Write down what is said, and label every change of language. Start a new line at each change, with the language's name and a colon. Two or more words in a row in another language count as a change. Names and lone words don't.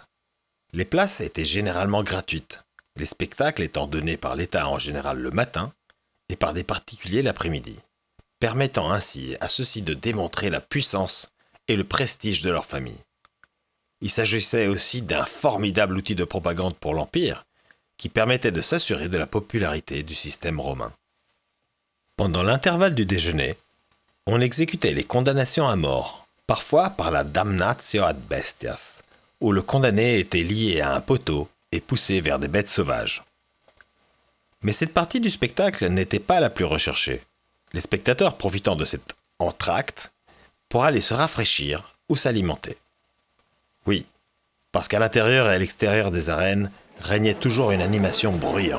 French: Les places étaient généralement gratuites, les spectacles étant donnés par l'État en général le matin et par des particuliers l'après-midi, permettant ainsi à ceux-ci de démontrer la puissance et le prestige de leur famille. Il s'agissait aussi d'un formidable outil de propagande pour l'Empire, qui permettait de s'assurer de la popularité du système romain. Pendant l'intervalle du déjeuner, on exécutait les condamnations à mort, parfois par la
Latin: damnatio ad bestias,
French: où le condamné était lié à un poteau et poussé vers des bêtes sauvages. Mais cette partie du spectacle n'était pas la plus recherchée, les spectateurs profitant de cet entracte pour aller se rafraîchir ou s'alimenter. Oui, parce qu'à l'intérieur et à l'extérieur des arènes régnait toujours une animation bruyante.